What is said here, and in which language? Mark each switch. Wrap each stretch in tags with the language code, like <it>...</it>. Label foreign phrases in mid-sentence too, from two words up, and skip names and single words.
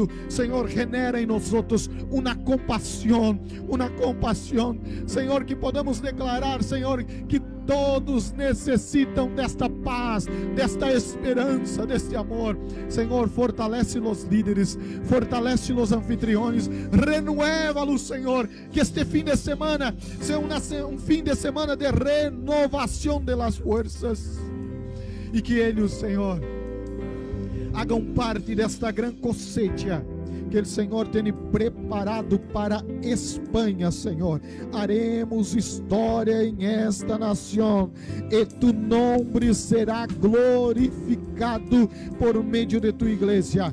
<pt>Senhor, genera em nós outros uma compaixão, Senhor, que podemos declarar, Senhor, que todos necessitam desta paz, desta esperança, deste amor. Senhor, fortalece os líderes, fortalece os</pt> <es>anfitriones, renueva-los,</es> <pt>Senhor, que este fim de semana seja um fim de semana de renovação</pt> <es>de las fuerzas,</es> <pt>e que eles, Senhor, hagam parte desta grande cosecha que o Senhor tem preparado para Espanha, Senhor. Haremos história em esta nação e tu nome será glorificado por meio de tua igreja.</pt>